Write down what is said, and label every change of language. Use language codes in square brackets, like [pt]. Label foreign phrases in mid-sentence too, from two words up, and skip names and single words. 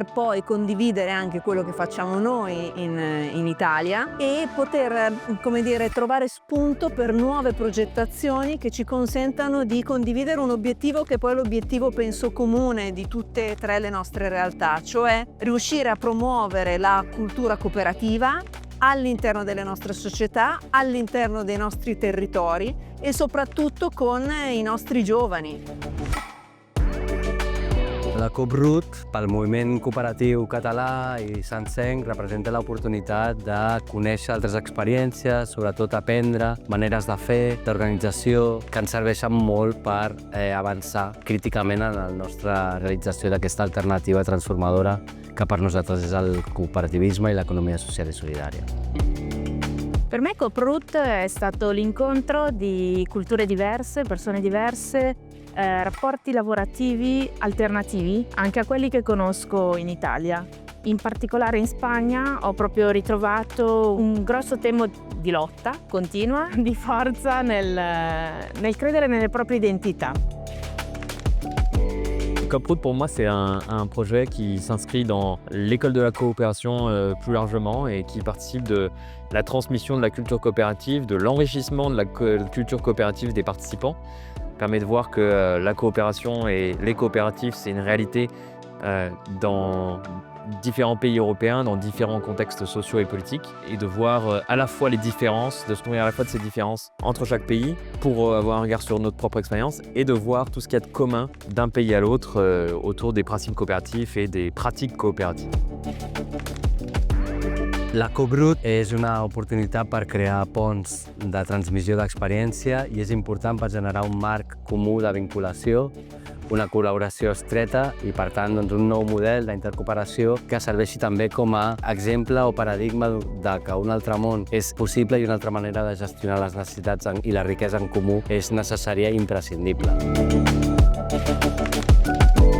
[it] poi condividere anche quello che facciamo noi in Italia e poter, come dire, trovare spunto per nuove progettazioni che ci consentano di condividere un obiettivo che poi è l'obiettivo penso comune di tutte e tre le nostre realtà, cioè riuscire a promuovere la cultura cooperativa all'interno delle nostre società, all'interno dei nostri territori e soprattutto con i nostri giovani. [ca] La Coproute, pel moviment cooperatiu català i sencenc, representa l'oportunitat de conèixer altres experiències, sobretot aprendre maneres de fer, d'organització, que ens serveixen molt per avançar críticament en la nostra realització d'aquesta alternativa transformadora que per nosaltres és el cooperativisme i l'economia social e solidària. [it] Per me Coproute è stato l'incontro di culture diverse, persone diverse, rapporti lavorativi alternativi anche a quelli che conosco in Italia. In particolare in Spagna ho proprio ritrovato un grosso tema di lotta continua, di forza nel credere nelle proprie identità. Coproute, [fr] pour moi, c'est un projet qui s'inscrit dans l'école de la coopération plus largement et qui participe de la transmission de la culture coopérative, de l'enrichissement de la culture coopérative des participants. Permet de voir que la coopération et les coopératives, c'est une réalité dans différents pays européens, dans différents contextes sociaux et politiques, et de voir à la fois les différences, de se nourrir à la fois de ces différences entre chaque pays pour avoir un regard sur notre propre expérience et de voir tout ce qu'il y a de commun d'un pays à l'autre autour des principes coopératifs et des pratiques coopératives. [ca] La Coproute és una oportunitat per crear ponts de transmissió d'experiència i és important per generar un marc comú de vinculació, una col·laboració estreta i, per tant, doncs, un nou model d'intercooperació que serveixi també com a exemple o paradigma de que un altre món és possible i una altra manera de gestionar les necessitats i la riquesa en comú és necessària i imprescindible.